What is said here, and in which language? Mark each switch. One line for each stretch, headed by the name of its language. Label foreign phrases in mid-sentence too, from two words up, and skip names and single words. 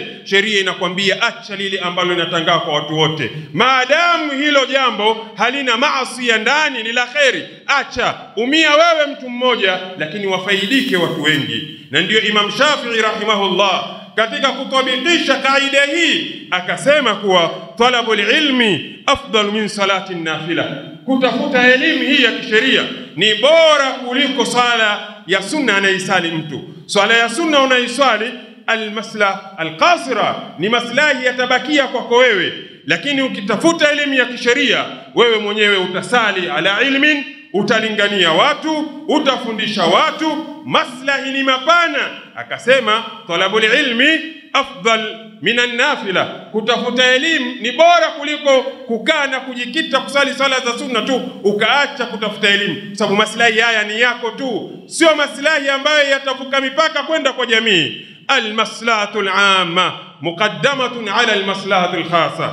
Swahili: Sheria inakwambia acha lile ambalo linatangaa kwa watu wote, maadamu hilo jambo halina maasi ya ndani, ni la kheri. Acha umia wewe mtu mmoja, lakini wafaidike watu wengi. Na ndio Imam Shafi'i rahimahullah katika kutabikisha kaida hii akasema kuwa
Arabic: طلب العلم أفضل من صلاة نافلة,
Swahili: kutafuta elimu hii ya kisheria ni bora kuliko sala ya sunna anaisali mtu. Swala ya sunna unaiswali,
Arabic: المصلحة القاصرة,
Swahili: ni maslahi yatabakia kwako wewe, lakini ukitafuta elimu ya kisheria wewe mwenyewe utasali
Arabic: على علم,
Swahili: utalingania watu, utafundisha watu, maslahi ni mapana.
Arabic: Akasema طلب العلم أفضل من النافلة,
Swahili: kutafuta elimu ni bora kuliko kukaa na kujikita kusali sala za sunna tu ukaacha kutafuta elimu, sababu maslahi haya ni yako tu, sio maslahi ambayo yatavuka mipaka kwenda kwa jamii.
Arabic: المصلحة العامة مقدمة على المصلحة الخاصة.